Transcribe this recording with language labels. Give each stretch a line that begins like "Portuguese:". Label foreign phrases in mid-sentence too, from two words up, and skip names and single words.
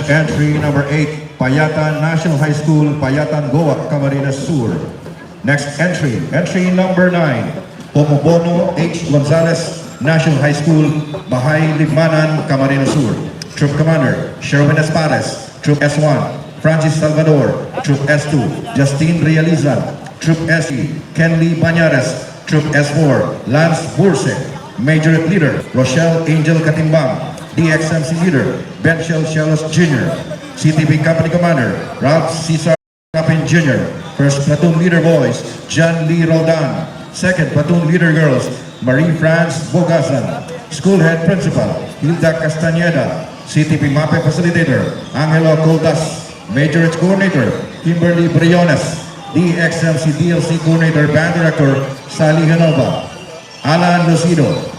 English: Entry number 8, Payatan National High School, Payatan, Goa, Camarines Sur. Next entry, entry number 9, Pomobono H. Gonzalez National High School, Bahay, Libmanan, Camarines Sur. Troop Commander, Sherwin Espares. Troop S1, Francis Salvador. Troop S2, Justine Realizan. Troop SE, Kenley Banyares. Troop S4, Lance Burse. Major Leader, Rochelle Angel Katimbang. DXMC Leader, Ben Shellos Jr. CTP Company Commander, Ralph Cesar Capin Jr. First Platoon Leader Boys, John Lee Roldan. Second Platoon Leader Girls, Marie France Bogasan. School Head Principal, Hilda Castañeda. CTP MAPE Facilitator, Angelo Coldas. Major Edge Coordinator, Kimberly Briones. DXMC DLC Coordinator, Band Director, Sally Hanova. Alan Lucido.